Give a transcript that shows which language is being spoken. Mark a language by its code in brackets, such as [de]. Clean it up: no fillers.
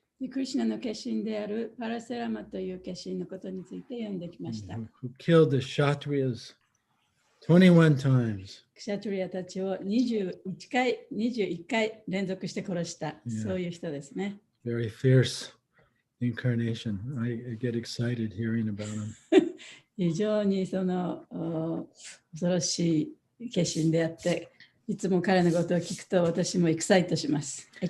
[ja] クリシュナの化身であるパラセラマという化身のことについて読んできました。 [en] Who killed the Kshatriyas 21 times. [ja] クシャトリアたちを21回連続して殺した、そういう人ですね。 [en] Very fierce incarnation. I get excited hearing about him. [ja] 非常にその恐ろしい化身であって、いつも彼のことを聞くと私もエキサイトします。